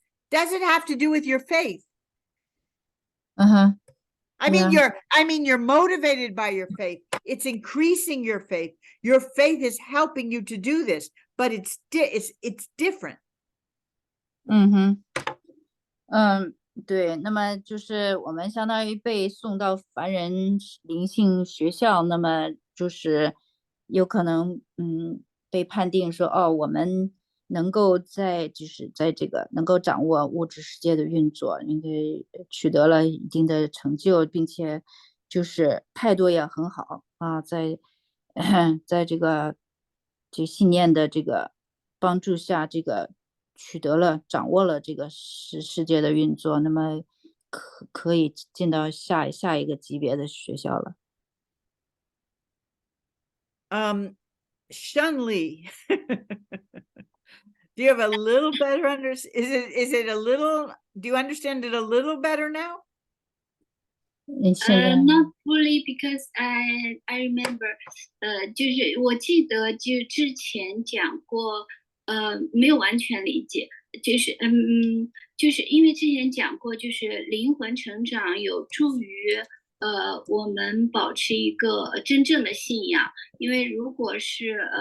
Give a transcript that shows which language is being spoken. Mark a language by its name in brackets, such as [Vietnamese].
[English] Does it have to do with your faith? I mean, you're motivated by your faith. It's increasing your faith. Your faith is helping you to do this, but it's different. [Chinese] 对，那么就是我们相当于被送到凡人灵性学校，那么就是有可能被判定说我们能够在这个能够掌握物质世界的运作，应该取得了一定的成就，并且就是态度也很好啊，在这个信念的这个帮助下，这个掌握了这个世界的运作，那么可以进到下一个级别的学校了。 [English] Shunli, do you have a little better is it a little, do you understand it a little better now? Not fully, because I remember [Chinese] 就是我记得就之前讲过没有完全理解，就是因为之前讲过，就是灵魂成长有助于我们保持一个真正的信仰，因为如果是